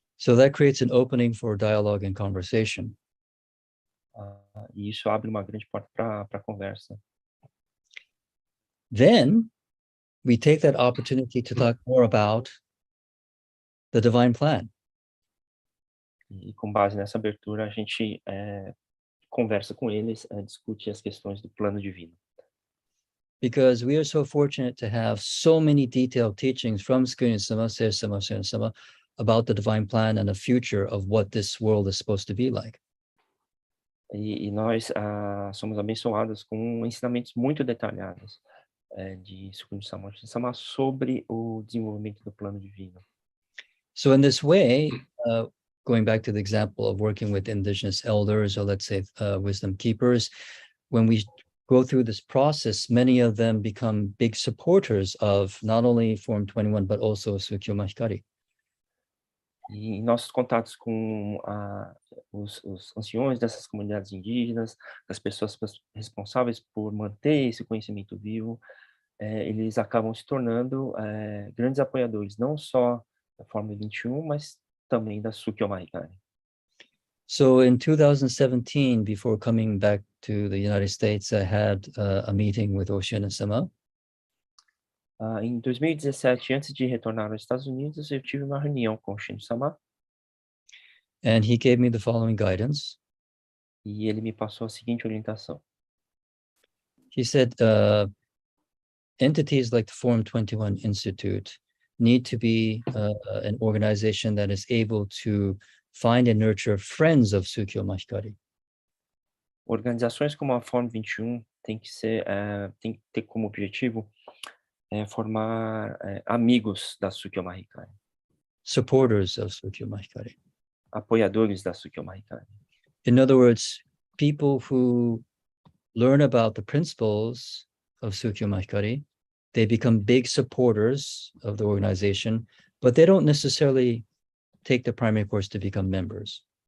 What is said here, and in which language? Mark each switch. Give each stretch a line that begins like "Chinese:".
English: So that creates an opening for dialogue and conversation.
Portuguese: E isso abre uma grande porta para a conversa.
English: Then we take that opportunity to talk more about the divine plan.
Portuguese: E com base nessa abertura, a gente conversa com eles, discute as questões do plano divino.
English: Because we are so fortunate to have so many detailed teachings from Skuni-sama, Seir-sama, Seir-sama about the divine plan and the future of what this world is supposed to be like.
Portuguese: E nós somos abençoados com ensinamentos muito detalhados de Skuni-sama, Seir-sama sobre o desenvolvimento do plano divino.
English: So in this way, going back to the example of working with indigenous elders, or let's say wisdom keepers, when we go through this process, many of them become big supporters of not only Form 21, but also Tsukyo Mahikari.
Portuguese: E em nossos contatos com os anciões dessas comunidades indígenas, das pessoas responsáveis por manter esse conhecimento vivo, eles acabam se tornando grandes apoiadores, não só da Fórmula 21, mas também da Shotyo Mahikari.
English: So in 2017, before coming back to the United States, I had a meeting with Oshina-sama.
Portuguese: Em 2017, antes de retornar aos Estados Unidos, eu tive uma reunião com o Shimizu-sama.
English: And he gave me the following guidance.
Portuguese: E ele me passou a seguinte orientação.
English: He said, entities like the Forum 21 Institute need to be an organization that is able to find and nurture friends of Shotyo Mahikari.
Portuguese: Organizações como a Fórum 21 tem que ter como objetivo formar amigos da Shotyo Mahikari.
English: Supporters of Shotyo Mahikari.
Portuguese: Apoiadores da Shotyo Mahikari.
English: In other words, people who learn about the principles of Shotyo Mahikari, they become big supporters of the organization, but they don't necessarily take the primary course to become members.